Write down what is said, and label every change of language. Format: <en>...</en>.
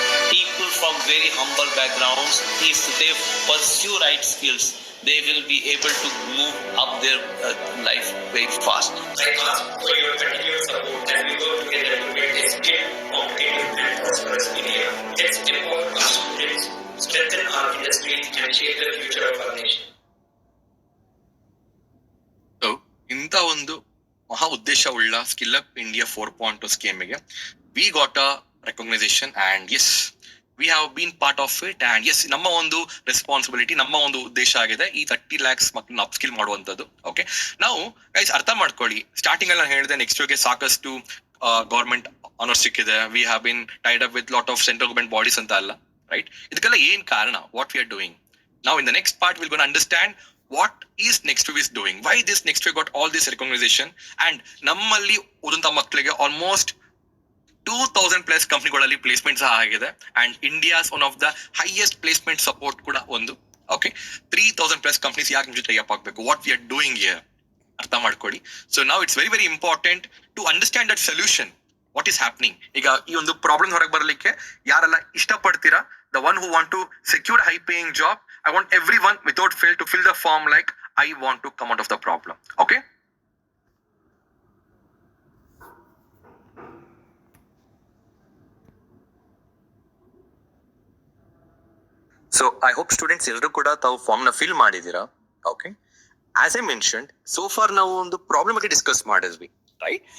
<en>People from very humble backgrounds, if they pursue right skills, they will be able to move up their life very fast. I ask for your continued support as we work together to make a state competitive and prosperous India. Let's empower our students, strengthen our industry and shape the future of our nation.</en> <kn>So, ಇಂಥ ಒಂದು ಮಹಾ ಉದ್ದೇಶ ಉಳ್ಳ skill up India 4.0 ಸ್ಕೀಮಿಗೆ</kn> <en>we got a recognisation and as we have been part of it</en> <kn>and S ನಮ್ಮ ಒಂದು responsibility, ನಮ್ಮ ಒಂದು ಉದ್ದೇಶ ಆಗಿದೆ ಈ 30 lakhs ಮಕ್ಕಳನ್ನ ಅಪ್ಸ್ಕಿಲ್ ಮಾಡುವಂಥದ್ದು. ಓಕೆ, ನಾವು ಗೈಸ್ ಅರ್ಥ ಮಾಡ್ಕೊಳ್ಳಿ, ಸ್ಟಾರ್ಟಿಂಗ್ ಅಲ್ಲಿ ನಾನು ಹೇಳಿದೆ ನೆಕ್ಸ್ಟ್ ಸಾಕಷ್ಟು ಗೌರ್ಮೆಂಟ್ ಆನರ್ಸ್ ಸಿಕ್ಕಿದೆ,</kn> <en>we have been tied up with lot of central government bodies</en> <kn>ಅಂತ ಅಲ್ಲ, ರೈಟ್? ಇದಕ್ಕೆಲ್ಲ ಏನ್ ಕಾರಣ, ವಾಟ್ ವಿ ಆರ್ ಡೂಯಿಂಗ್ ನಾವು in the next part will gonna understand</kn> <en>what is NextWave is doing, why this NextWave got all this recognition,</en> <kn>and ನಮ್ಮಲ್ಲಿ ಓದಂತ ಮಕ್ಕಳಿಗೆ almost 2000 plus ಕಂಪ್ನಿಗಳಲ್ಲಿ placement ಸಹ ಆಗಿದೆ and</kn> <en>India's one of the highest placement support</en> <kn>ಕೂಡ ಒಂದು. Okay, 3000 plus companies ಯಾಕೆ ನಿಮ್ ಜೊತೆ tie up ಆಗಬೇಕು,</kn> <en>what we are doing here</en> <kn>ಅರ್ಥ ಮಾಡ್ಕೊಳ್ಳಿ.</kn> <en>So ನಾವು it's very very important to understand that solution, what is happening.</en> <kn>ಈಗ ಈ ಒಂದು ಪ್ರಾಬ್ಲಮ್ ಹೊರಗೆ ಬರಲಿಕ್ಕೆ ಯಾರೆಲ್ಲ ಇಷ್ಟಪಡ್ತೀರಾ,</kn> <en>the one who want to secure high paying job, I want everyone without fail to fill the form like I want to come out of the problem.</en> <kn>Okay,</kn> <en>so I hope</en> <kn>students ಎಲ್ಲರೂ ಕೂಡ ತಾವು form ನ fill ಮಾಡಿದೀರಾ. Okay,</kn> <en>as I mentioned so far</en> <kn>ನಾವು ಒಂದು problem ಬಗ್ಗೆ discuss ಮಾಡಿದ್ವಿ, right?</kn>